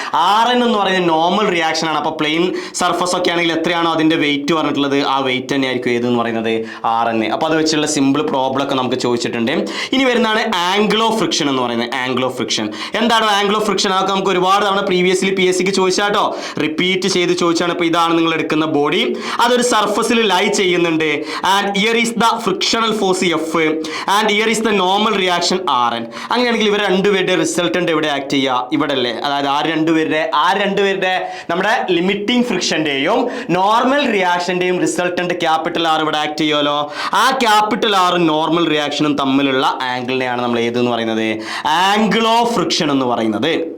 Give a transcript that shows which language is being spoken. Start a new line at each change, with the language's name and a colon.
Malayalam: R N എന്ന് പറയുന്നത് normal reaction ആണ്. അപ്പോൾ പ്ലെയിൻ സർഫസ് ഒക്കെ ആണെങ്കിൽ എത്രയാണോ അതിന്റെ വെയിറ്റ് പറഞ്ഞിട്ടുള്ളത്, ആ വെയിറ്റ് തന്നെ ആയിരിക്കും ഏത് എന്ന് പറയുന്നത്, ആർ എൻ. അപ്പോൾ അത് വെച്ചുള്ള സിമ്പിൾ പ്രോബ്ലം ഒക്കെ നമുക്ക് ചോദിച്ചിട്ടുണ്ട്. ഇനി വരുന്നതാണ് ആംഗിൾ ഓഫ് ഫ്രിക്ഷൻ എന്ന് പറയുന്നത്. ആംഗിൾ ഓഫ് ഫ്രിക്ഷൻ എന്താണ്, ആംഗിൾ ഓഫ് ഫ്രിക്ഷൻ അതൊക്കെ നമുക്ക് ഒരുപാട് തവണ പ്രീവിയസ്ലി പി എസ് സിക്ക് ചോദിച്ചാട്ടോ, റിപ്പീറ്റ് ചെയ്ത് ചോദിച്ചാണ്. ഇപ്പോൾ ഇതാണ് നിങ്ങൾ എടുക്കുന്ന ബോഡി, അതൊരു സർഫസിൽ ലൈ ചെയ്യുന്നുണ്ട്,
English: and here is the frictional force F and here is the normal reaction Rn.
Malayalam: അങ്ങനെയാണെങ്കിൽ ഇവർ രണ്ടുപേരുടെ റിസൾട്ടന്റ് എവിടെ ആക്ട് ചെയ്യുക, ഇവിടെ അല്ലേ. അതായത് ആ രണ്ടുപേരുടെ നമ്മുടെ limiting ഫ്രിക്ഷന്റെയും normal റിയാക്ഷന്റെയും resultant capital R ഇവിടെ ആക്ട് ചെയ്യുമല്ലോ. ആ ക്യാപിറ്റൽ ആറും നോർമൽ റിയാക്ഷനും തമ്മിലുള്ള ആംഗിളിനെയാണ് നമ്മൾ ഏതെന്ന് പറയുന്നത്, ആംഗിൾ ഓഫ് ഫ്രിക്ഷൻ എന്ന് പറയുന്നത്.